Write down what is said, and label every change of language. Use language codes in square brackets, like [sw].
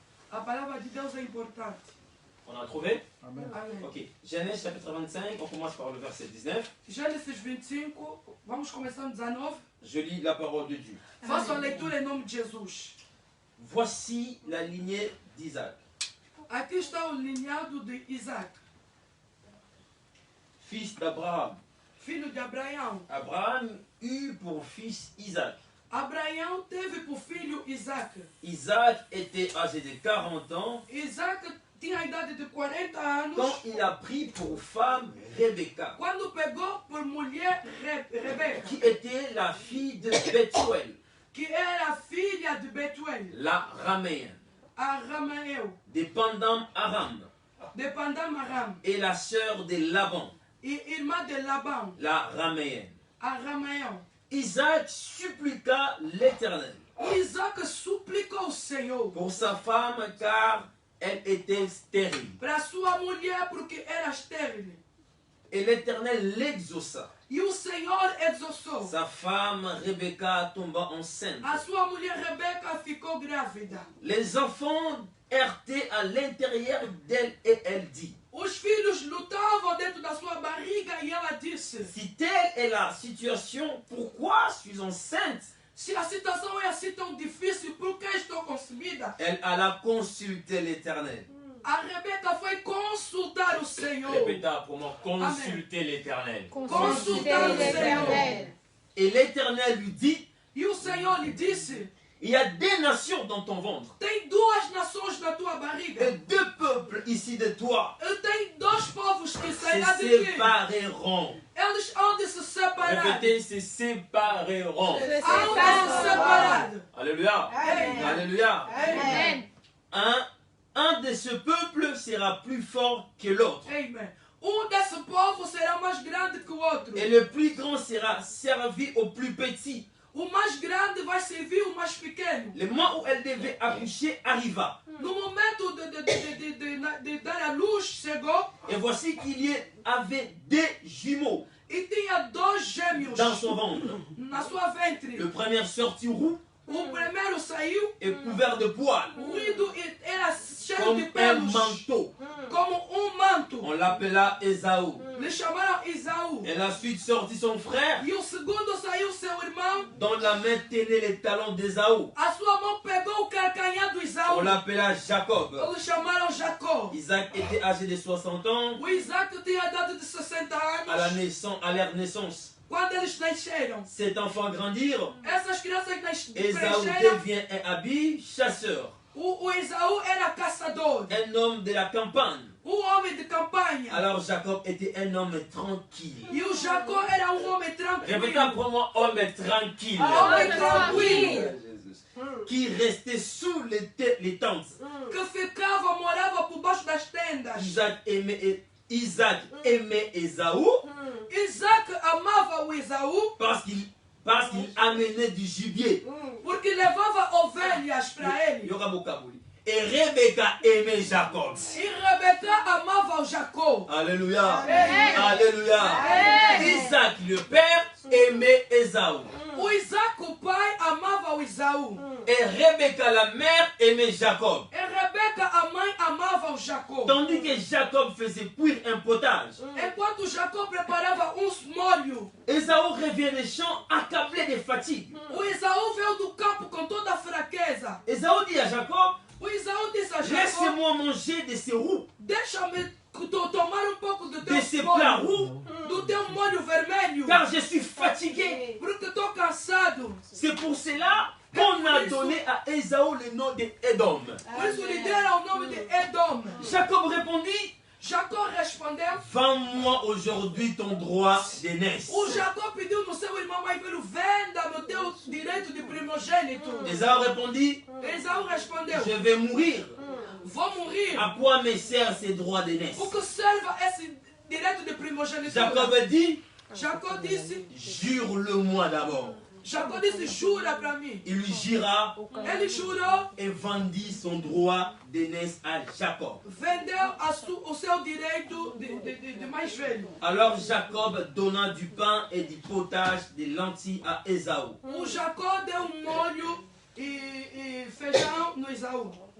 [pt] A palavra de Deus é importante. [fr] On a trouvé? Amen. Amém. Ok. Genèse chapitre 25, on commence par le verset 19. [pt] Gênesis 25, vamos começar no 19. [fr] Je lis la parole de Dieu. [pt] Faça a leitura em nome de Jesus. [fr] Voici la lignée d'Isaac. [pt] Aqui está o lineado de Isaac, [fr] Fils d'Abraham. [pt] filho de Abraão. [fr] Abraham eut pour fils Isaac. [pt] Abraão teve por filho Isaac. [fr] Isaac était âgé de 40 ans [pt] Isaac tinha a idade de 40 anos [fr] quand il a pris pour femme Rebecca, [pt] quando pegou por mulher Rebeca, [fr] qui était la fille de Bethuel, [pt] que era filha de Betuel, [fr] la Raméenne, [pt] Aramaeu, [fr] de Pandam Aram, [pt] de Pandamaram, [fr] et la sœur de Laban, [pt] e irmã de Labão, [fr] la Raméenne. [pt] Aramaeu. [fr] Isaac suppliqua l'Éternel [pt] Isaac suplicou ao Senhor [fr] pour sa femme car elle était stérile. [pt] para sua mulher porque era estéril. [fr] Et l'Éternel l'exauça. [pt] E o Senhor exorçou. [fr] Sa femme Rebecca tomba enceinte. [pt] A sua mulher Rebeca ficou grávida. [fr] Les enfants errtaient à l'intérieur d'elle et elle dit: [pt] Os filhos lutavam dentro da sua barriga e ela disse: [fr] si telle est la situation, pourquoi suis-je enceinte? [pt] se a situação é assim tão difícil, por que estou concebida? [fr] Elle alla consulter l'Éternel. [pt] A Rebeca foi consultar o Senhor. [fr] Répéta pour moi, consulter l'Éternel. [pt] Consultar o Senhor. [fr] Et l'Éternel lui dit: [pt] E o Senhor lhe disse: [fr] il y a des nations dans ton ventre [pt] tem duas nações na tua [fr] et [pt] barriga. [fr] deux peuples ici de toi [pt] E tem dois povos que [fr] se [pt] sairão de ti. [fr] sépareront. [pt] Eles hão de se separar. [fr] Répétez, se sépareront. [pt] Hão de se separar. Alléluia. Amen. Alléluia. Amen. [fr] Un de ce peuple sera plus fort que l'autre. Amen. [pt] Desse povo será mais grande que o outro. [fr] Et le plus grand sera servi au plus petit. [pt] O mais grande vai servir o mais pequeno. [fr] Le mois où elle devait accoucher arriva. [pt] No momento de dar a luz, chegou [fr] Et voici qu'il y avait des jumeaux [pt] e tinha dois gêmeos [fr] dans son ventre. [pt] na sua ventre. [fr] Le premier sortit roux [pt] O primeiro saiu, [fr] et couvert de poils, [pt] ruído e era cheio [fr] comme [pt] de [fr] un [pt] pelos, [fr] manteau. [pt] como manto. [fr] On l'appela Ésaü. [pt] Le chamaram Isaú. [fr] Et la suite sortit son frère, [pt] E o segundo saiu seu irmão. [fr] dont la main tenait les talons d'Ésaü. [pt] A sua mão pegou o calcanhar do [fr] On [pt] Isaú. [fr] l'appela Jacob. [pt] Eles chamaram Jacó. [fr] Isaac était âgé de 60 ans [pt] O Isaac tinha a idade de 60 anos [fr] à leur naissance. [pt] quando eles nasceram. [fr] Cet enfant grandirent. [pt] Essas crianças [fr] Ésaü [pt] cresceram. [fr] devient un habile chasseur, [pt] O Esaú era caçador, [fr] un homme de la campagne. [pt] homem de campanha. [fr] Alors Jacob était un homme tranquille. [pt] E o Jacó era homem [fr] Répétez [pt] tranquilo. [fr] pour moi, homme tranquille. [pt] Homem tranquilo. [fr] Qui restait sous les tentes. [pt] Que ficava, morava por baixo das tendas. [fr] Isaac aimait Ésaü [pt] Isaac amava o Esaú [fr] parce qu'il amenait du gibier. [pt] porque levava ovelhas para ele. [fr] Et Rebecca aimait Jacob. [pt] E Rebeca amava o Jacó. Alléluia. Amen. Alléluia. Amen. [fr] Isaac, le père, aimait Ésaü. [pt] O Isaac, o pai, amava o Esaú. [fr] Et Rebecca, la mère, aimait Jacob. [pt] E Rebeca, a mãe, amava o Jacó. [fr] Tandis que Jacob faisait cuire un potage. [pt] Enquanto Jacó preparava molho, [fr] Ésaü revient des champs accablé de fatigue. [pt] o Esaú veio do campo com toda a fraqueza. [fr] Ésaü dit à Jacob: [pt] O Esaú disse a Jacó: [fr] laisse-moi manger de ces roux, [pt] deixa-me tomar pouco do [fr] de [pt] teu [fr] ces plats [pt] molho, [fr] roux, [pt] do teu molho vermelho, [fr] car je suis fatigué. [pt] porque estou cansado. [fr] C'est pour cela qu'on a donné à Ésaü le nom d'Édom. [pt] Por isso lhe deram o nome de Edom. [fr] Jacob répondit: [pt] Jacó respondeu. [fr] vends-moi aujourd'hui ton droit d'aînesse. [pt] O Jacó pediu no seu irmão mais velho: venda-me o teu direito de primogênito. [fr] Ésaü répondit: [pt] Esaú respondeu: [fr] je vais mourir. [pt] vou morrer. [fr] À quoi me sert ces droits d'aînesse? [pt] O que serve esse direito de primogênito? [fr] Jacob dit: [pt] Jacó disse: [fr] jure-le-moi d'abord. [pt] Jacob disse, jura para mim. [fr] Il lui jura [pt] Ele jurou, [fr] et vendit son droit d'aînesse à Jacob. [pt] vendeu o seu direito de mais velho. [fr] Alors Jacob donna du pain et du potage, des lentilles à Ésaü. [pt] O Jacó deu molho e feijão no Esaú.